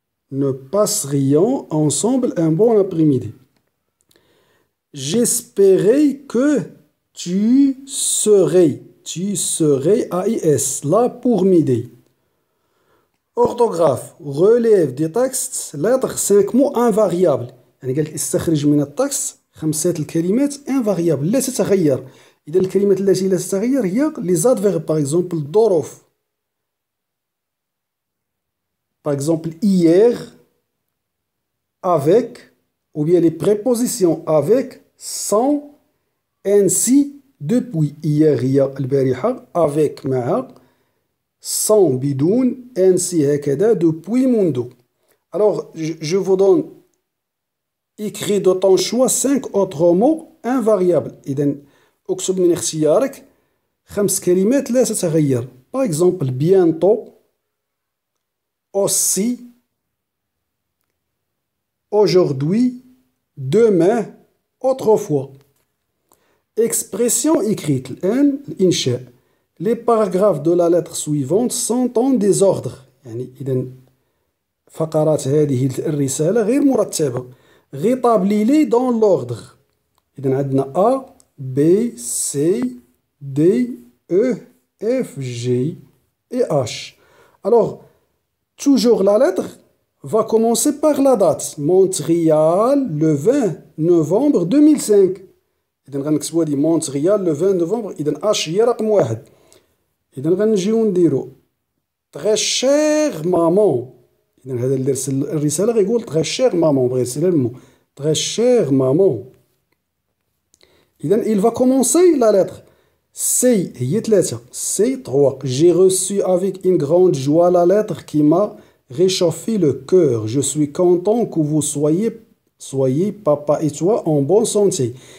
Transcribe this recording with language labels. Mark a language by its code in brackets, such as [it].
[fr] Nous passerions ensemble un bon après-midi. J'espérais que tu serais AIS là pour m'aider. Orthographe. Relève des textes lettres 5 mots invariables. [ar] يعني قال لك استخرج من التكست 5 الكلمات invariables لا تتغير. إذا الكلمات التي لا تتغير هي [fr] les adverbes par exemple [ar] ظروف. [fr] Par exemple hier, avec, ou bien les prépositions avec, sans, ainsi, depuis. [ar] Hier هي البارحة, avec مع, sans بدون, ainsi هكذا, depuis منذ. [fr] Alors, je vous donne écrit de ton choix 5 autres mots invariables. [ar] إذا اكتب من اختيارك 5 كلمات لا تتغير. [fr] Par exemple, bientôt, aussi, aujourd'hui, demain, autrefois. Expression écrite. الإنشاء. Les paragraphes de la lettre suivante sont en désordre. [ar] يعني إذا فقرات هذه الرسالة غير مرتبة. [fr] Rétablis-les dans l'ordre. [ar] إذا عندنا [fr] A, B, C, D, E, F, G et H. Alors, toujours la lettre va commencer par la date. Montréal, le 20 novembre 2005. [ar] إذا غنكتبوا هادي مونتريال [fr] le 20 novembre. [ar] إذا H هي رقم 1. إذا غنجيو نديرو [fr] très chère maman. [ar] إذا هذا اللي رسل الرسالة غيقول [fr] très chère maman. [ar] بغا يرسلها المو [fr] très chère maman. [ar] إذا [fr] il va commencer la lettre. [ar] C هي 3. C 3. [fr] J'ai reçu avec une grande joie la lettre qui m'a réchauffé le cœur. Je suis content que vous soyez, papa et toi, en bonne santé.